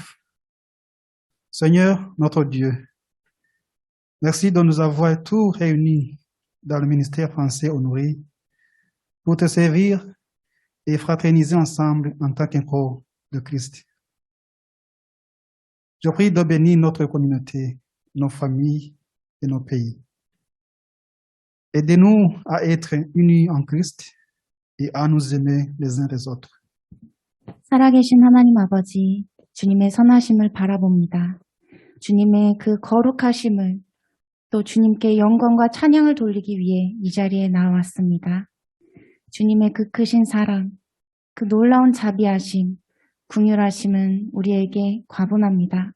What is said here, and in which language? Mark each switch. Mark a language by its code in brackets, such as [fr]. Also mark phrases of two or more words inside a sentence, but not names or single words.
[fr] Seigneur, notre Dieu, merci de nous avoir tous réunis dans le ministère français honoré pour te servir et fraterniser ensemble en tant qu'un corps de Christ. Je prie de bénir notre communauté, nos familles et nos pays. Aidez-nous à être unis en Christ et à nous aimer les uns les autres. [ko] 살아계신 하나님 아버지, 주님의 선하심을 바라봅니다. 주님의 그 거룩하심을 또 주님께 영광과 찬양을 돌리기 위해 이 자리에 나왔습니다. 주님의 그 크신 사랑, 그 놀라운 자비하심, 긍휼하심은 우리에게 과분합니다.